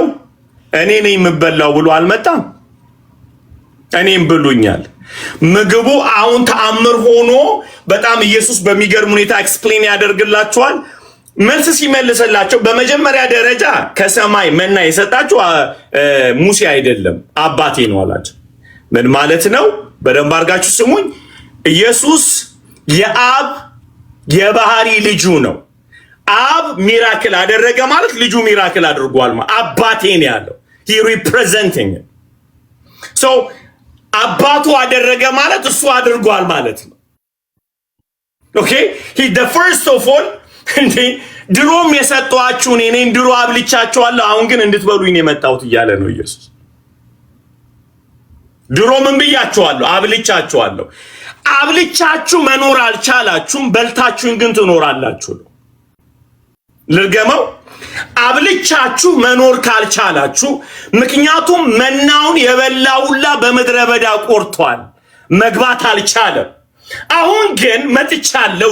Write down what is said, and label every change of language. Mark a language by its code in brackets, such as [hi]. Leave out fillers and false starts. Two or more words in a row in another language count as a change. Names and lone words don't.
[am] እኔ ነኝ የምበላው ብሎ አልመጣም። እኔም ብሉኛል። ምግቡ አሁን ተአምር ሆኖ በጣም ኢየሱስ በሚገርም ሁኔታ ኤክስፕሌን ያደርግላቸዋል። መልስ ሲመልስላቸው በመጀመሪያ ደረጃ ከሰማይ መና የሰጣችሁ ሙሴ አይደለም አባቴ ነው አላቸው። ምን ማለት ነው? በደንብ አድርጋችሁ ስሙኝ። ኢየሱስ የአብ የባህሪ ልጁ ነው። አብ ሚራክል አደረገ ማለት ልጁ ሚራክል አድርጓል ማለት አባቴ ነው ያለው። [en] he representing so [am] አባቱ አደረገ ማለት እሱ አድርጓል ማለት ነው። ኦኬ [en] he the first of all [am] እንዴ ድሮም የሰጠኋችሁ እኔ ነኝ፣ ድሮ አብልቻችኋለሁ፣ አሁን ግን እንድትበሉኝ ነው የመጣሁት እያለ ነው ኢየሱስ። ድሮ ምን ብያችኋለሁ? አብልቻችኋለሁ። አብልቻችሁ መኖር አልቻላችሁም፣ በልታችሁን ግን ትኖራላችሁ ነው። ልርገመው። አብልቻችሁ መኖር ካልቻላችሁ፣ ምክንያቱም መናውን የበላውላ በምድረ በዳ ቆርቷል፣ መግባት አልቻለም። አሁን ግን መጥቻለሁ